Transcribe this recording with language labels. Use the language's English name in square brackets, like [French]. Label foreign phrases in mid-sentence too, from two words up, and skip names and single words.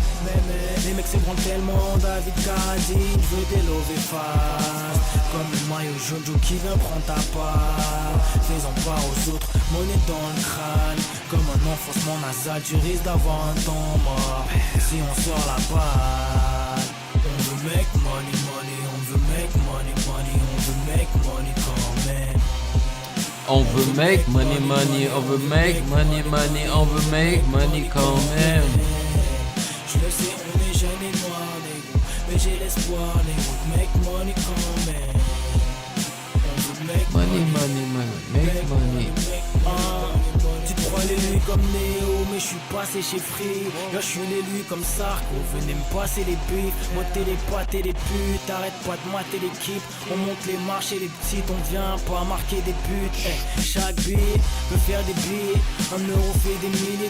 [French] Mais les mecs se branlent tellement David Carradine. Je veux des lovés face. Comme le maillot jaune qui vient prendre ta part. Fais-en part aux autres, monnaie dans le crâne. Comme un enfoncement nasal, tu risques d'avoir un temps mort. Si on sort la balle, on veut [English] make money, money, [French] on veut [English] make money, money, [French] on veut [English] make money [French] quand même. On veut [English] make money, money, [French] on veut [English] make money, money, [French] on veut [English] make money [French] quand même. Je le sais, on est jeunes et noirs, négro, mais j'ai l'espoir, négro, [English] make money [French] quand même. On veut make [English] Money, money, money, make money. [French] Tu te crois l'élu comme Néo, mais je suis passé chez Free. Là je suis l'élu comme Sarko, venez me passer les buts. Moter les pattes et les putes, arrête pas de mater l'équipe. On monte les marches et les petites, on vient pas marquer des buts. Chaque billet peut faire des billets, 1 euro fait des milliers.